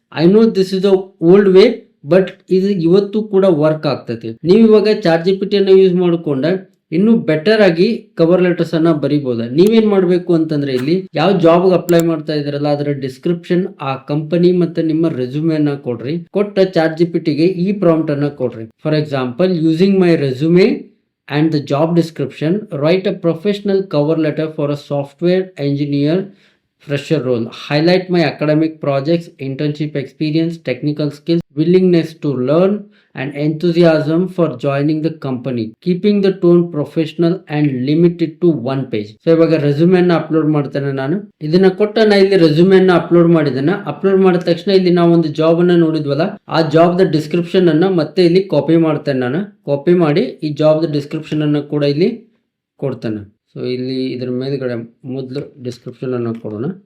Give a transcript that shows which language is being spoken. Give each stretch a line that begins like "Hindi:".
English: I know this is a old way, but
Kannada: ಇದು ಇವತ್ತು ಕೂಡ ವರ್ಕ್ ಆಗ್ತೈತಿ. ನೀವು ಇವಾಗ ChatGPT ಅನ್ನ ಯೂಸ್ ಮಾಡ್ಕೊಂಡ ಇನ್ನು ಬೆಟರ್ ಆಗಿ ಕವರ್ ಲೆಟರ್ಸ್ ಅನ್ನ ಬರೀಬಹುದು. ನೀವೇನ್ ಮಾಡ್ಬೇಕು ಅಂತಂದ್ರೆ ಇಲ್ಲಿ ಯಾವ ಜಾಬ್ ಅಪ್ಲೈ ಮಾಡ್ತಾ ಇದ್ರಲ್ಲ ಅದರ ಡಿಸ್ಕ್ರಿಪ್ಷನ್, ಆ ಕಂಪನಿ ಮತ್ತೆ ನಿಮ್ಮ ರೆಸ್ಯೂಮೆ ಅನ್ನ ಕೊಡ್ರಿ. ಕೊಟ್ಟ ChatGPTಗೆ ಈ ಪ್ರಾಂಪ್ಟ್ ಅನ್ನ ಕೊಡ್ರಿ.
English: For example, using my resume and the job description, write a professional cover letter for a software engineer fresher role. Highlight my academic projects, internship experience, technical skills, willingness to learn, and enthusiasm for joining the company. Keeping the tone professional and limit it to one page.
Kannada: So ಇವಾಗ ರೆಸ್ಯೂಮೆನ್ನ upload ಮಾಡ್ತೇನೆ ನಾನು. ಇದನ್ನ ಕೊಟ್ಟ ನಾ ಇಲ್ಲಿ ರೆಸ್ಯೂಮೆನ್ನ upload ಮಾಡಿದ್ದೇನೆ. Upload ಮಾಡಿದ ತಕ್ಷಣ ಇಲ್ಲಿ ನಾವು ಒಂದು ಜಾಬ್ ಅನ್ನ ನೋಡಿದ್ವಲ್ಲ, ಆ ಜಾಬ್ ದ ಡಿಸ್ಕ್ರಿಪ್ಷನ್ ಅನ್ನ ಮತ್ತೆ ಇಲ್ಲಿ ಕಾಪಿ ಮಾಡ್ತೇನೆ ನಾನು. ಕಾಪಿ ಮಾಡಿ ಈ ಜಾಬ್ ದ ಡಿಸ್ಕ್ರಿಪ್ಷನ್ ಅನ್ನ ಕೂಡ ಇಲ್ಲಿ ಕೊಡ್ತೇನೆ. ಸೊ ಇಲ್ಲಿ ಇದ್ರ ಮೇಲ್ಗಡೆ ಮೊದಲು ಡಿಸ್ಕ್ರಿಪ್ಷನ್ ಅನ್ನು ಕೊಡೋಣ.